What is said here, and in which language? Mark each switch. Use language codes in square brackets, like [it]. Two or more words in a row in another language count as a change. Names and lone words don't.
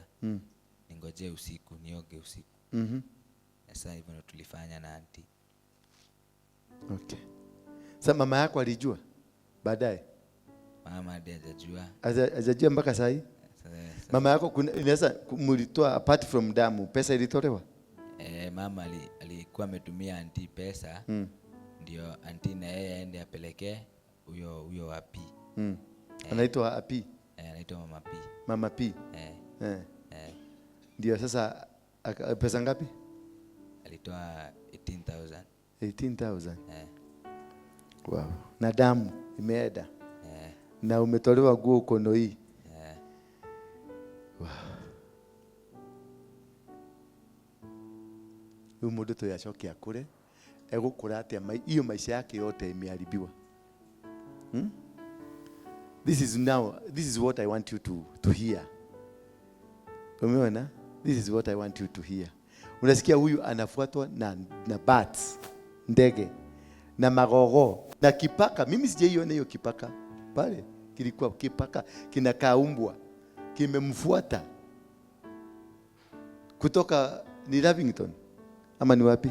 [sw] Ningoje usiku nioge usiku. Sasa hivyo ndo tulifanya na auntie. Okay. Sasa mama yako alijua baadaye? Mama hajajua. Hajajua mpaka sasa hivi? Mama yako inaweza mlitoa [en] apart from [sw] damu, pesa ilitolewa? Mama alikuwa ametumia auntie pesa. Ndio auntie na yeye aende apelekee huyo wapi. Anaitwa Api? Anaitwa Mama P. Mama P. Ndio sasa pesa ngapi? Alitoa 18,000. 18,000. Wow. Na damu imeenda. Na umetolewa nguo ukono hii. Wow. Huyu [ki] mundu to yacoke akure egukura atia [sw] hiyo maisha yake yote imeharibiwa. [en] This is what I want you to hear. [sw] Umeona? [en] This is what I want you to hear. [sw] Unasikia huyu anafuatwa na bats, ndege, na magogo, na kipaka. Mimi sijaiona hiyo kipaka. Pale kilikuwa kipaka kinakaa umbwa. Kimemfuata. Kutoka ni Lavington ama ni wapi?